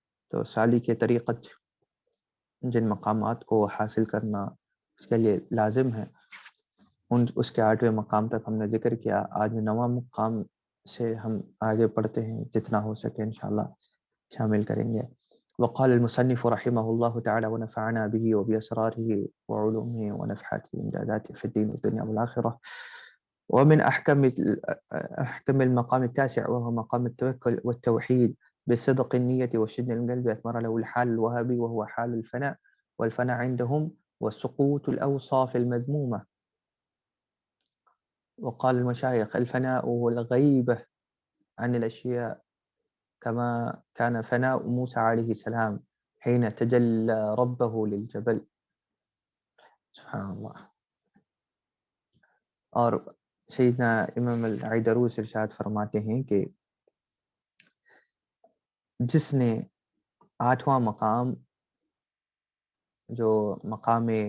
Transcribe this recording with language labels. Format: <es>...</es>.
<ur>تو سالک طریقت جن مقامات کو حاصل کرنا اس کے لیے لازم ہے، اس کے 8ویں مقام تک ہم نے ذکر کیا. آج 9واں مقام سے ہم آگے پڑھتے ہیں، جتنا ہو سکے انشاءاللہ شامل کریں گے.</ur> <ar>وقال المصنف رحمه الله تعالى ونفعنا به وبأسراره وعلومه ونفحاته وإمداداته في الدين والدنيا والآخرة. ومن أحكم المقام التاسع وهو مقام التوكل والتوحيد بصدق النية وشد القلب أثمر له الحال الوهابي وهو حال الفناء، والفناء عندهم والسقوط الأوصاف المذمومة. وقال المشايخ الفناء هو الغيبة عن الأشياء، كما كان فناء موسى عليه السلام حين تجلى ربه للجبل.</ar> <ur>سبحان اللہ. اور سیدنا امام العیدروس ارشاد فرماتے ہیں کہ جس نے 8واں مقام جو مقام</ur>